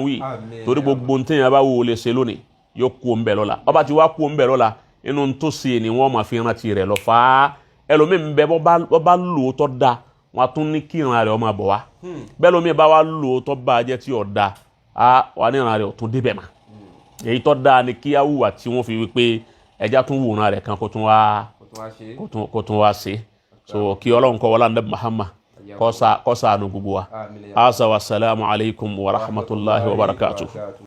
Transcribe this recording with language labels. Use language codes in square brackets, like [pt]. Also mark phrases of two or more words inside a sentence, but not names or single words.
[yo] wí torí gbogbo ntẹ́yìn bá wò lè ṣe lónìí yóò kú ń bẹ̀ lọ́la ọba tí wàá kú ń bẹ̀ lọ́la inú tó ṣe ni wọ́n máa fi rántí rẹ̀ lọ fà á ẹlòmíín bẹ bọ́ bá lò ó tọ́ da wọn a tún ní kí ìran rẹ̀ ó máa bọ̀ wá bẹ́ẹ̀ lómi bá wá lò ó tọ́ bá a jẹ́ tí ò da wà ní ìran rẹ̀ ó tún débẹ̀ mà èyí tọ́ da ni kí á wùwà tí wọ́n fi wí pé ẹja tún wòran rẹ̀ kan kó tún wá ṣe so kí Ọlọ́run kó wọlá Nabi Muhammad kó ṣàánú gbogbo wa. [ar] والسلام عليكم ورحمة الله وبركاته.